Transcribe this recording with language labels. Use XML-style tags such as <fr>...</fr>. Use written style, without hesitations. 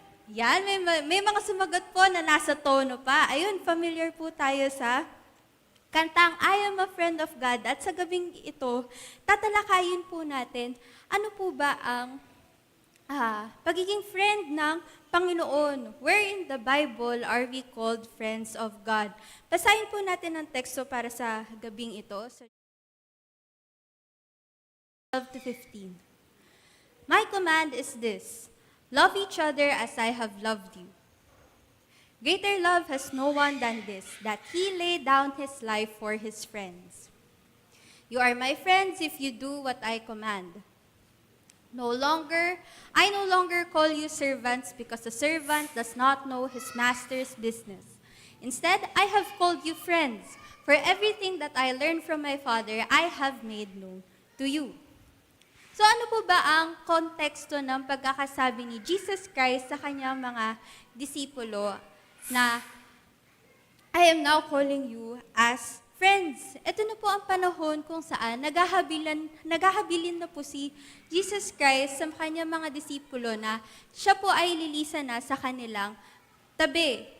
<tl>Yan, may mga sumagot po na nasa tono pa. Ayun, familiar po tayo sa kantang</tl> <en>I am a friend of God.</en> <tl>At sa gabing ito, tatalakayin po natin ano po ba ang pagiging friend ng Panginoon.</tl> <en>Where in the Bible are we called friends of God?</en> <tl>Basahin po natin ang teksto para sa gabing ito.</tl> <en>So, 12 to 15. My command is this, love each other as I have loved you. Greater love has no one than this, that he laid down his life for his friends. You are my friends if you do what I command. I no longer call you servants because a servant does not know his master's business. Instead, I have called you friends, for everything that I learned from my Father, I have made known to you.</en> <tl>So ano po ba ang konteksto ng pagkakasabi ni Jesus Christ sa kanyang mga disipulo na</tl> <en>I am now calling you as friends?</en> <tl>Ito na po ang panahon kung saan naghahabilin na po si Jesus Christ sa kanyang mga disipulo na siya po ay lilisan na sa kanilang tabi.</tl>